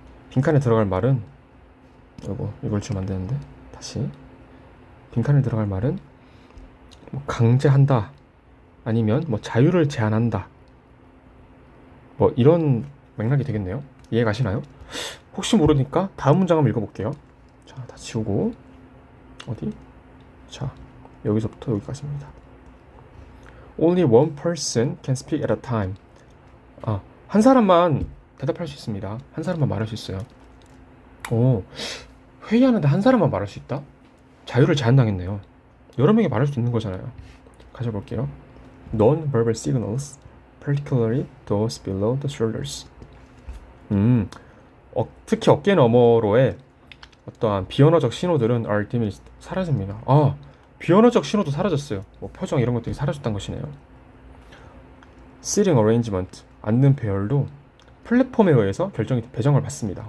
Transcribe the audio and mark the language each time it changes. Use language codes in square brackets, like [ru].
[ko] 빈칸에 들어갈 말은 이걸 주면 안 되는데 다시 빈칸에 들어갈 말은 강제한다. 아니면 자유를 제한한다. 이런 맥락이 되겠네요. 이해 가시나요? 혹시 모르니까 다음 문장 한번 읽어볼게요. 자, 다 지우고 어디? 자, 여기서부터 여기까지입니다. [en] Only one person can speak at a time. [ko] 한 사람만 대답할 수 있습니다. 한 사람만 말할 수 있어요. 회의하는데 한 사람만 말할 수 있다? 자유를 제한당했네요. 여러 명이 말할 수 있는 거잖아요. 가져볼게요. [en] Non-verbal signals, particularly those below the shoulders. [ko] 특히 어깨 너머로의 어떠한 비언어적 신호들은 [en] are diminished, [ko] 사라집니다. 비언어적 신호도 사라졌어요. 표정 이런 것들이 사라졌다는 것이네요. [en] Seating arrangement, [ko] 앉는 배열도 플랫폼에 의해서 배정을 받습니다.